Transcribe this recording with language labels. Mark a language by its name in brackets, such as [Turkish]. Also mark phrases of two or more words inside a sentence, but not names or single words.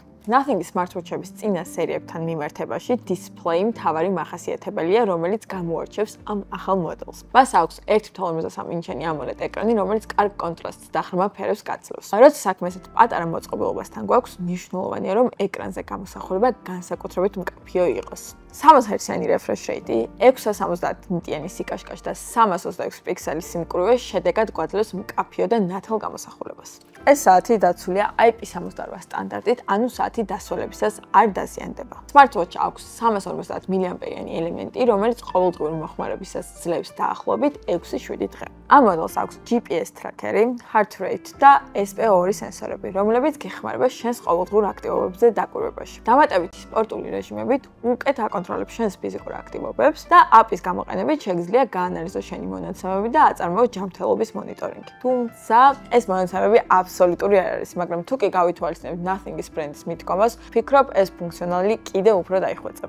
[Georgian] Nothing-ის smartwatch-ების წინა სერიებთან მიმართებაში display მთავარი მახასიათებელია, რომელიც გამოარჩევს ამ ახალ მოდელს. მას აქვს 1.53 ინჩიანი AMOLED ეკრანი, რომელიც კარგ კონტრასტს და ღრმა ფერებს გაძლევს. როცა საქმე ესეთ პატარა მოწყობილობასთან გვაქვს, მნიშვნელოვანია, რომ ეკრანზე გამოსახულება განსაკუთრებით მკაფიო იყოს. 300 Hz-იანი [English] refresh rate, [Georgian] 670 ნიტიანი სიკაშკაშ და 326 პიქსელის სიმკვრივე შედეგად გვაძლევს მკაფიო და ნათელ გამოსახულებას. ეს საათი დაცულია IP68 სტანდარტით, ანუ საათი დასვლებისას არ დაზიანდება. Smartwatch-ი აქვს 350 mAh-იანი ელემენტი, რომელიც ყოველდღიური მოხმარებისას ძლევს დაახლოებით 6-7 დღე. ამ მოდელს აქვს [English] GPS tracker- [Georgian] ი, [English] heart rate [Georgian] და SP2 სენსორები, რომლებიც გეხმარება შენს ყოველდღიურ აქტივობებზე დაკვირვებაში. დამატებითი სპორტული რეჟიმებით უკეთ აკონტროლებს შენს ფიზიკურ აქტივობებს და API-ის გამოყენებით შეგიძლია გაანალიზო შენი მონაცემები და აწარმოო ჯანმრთელობის მონიტორინგი. თუმცა ეს მონაცემები აბსოლუტური არ არის, მაგრამ თუ კი გავითვალისწინებთ Nothing-ის ბრენდის მიდგომას, ვფიქრობ, ეს ფუნქციონალი კიდევ უფრო დაიხვეწება.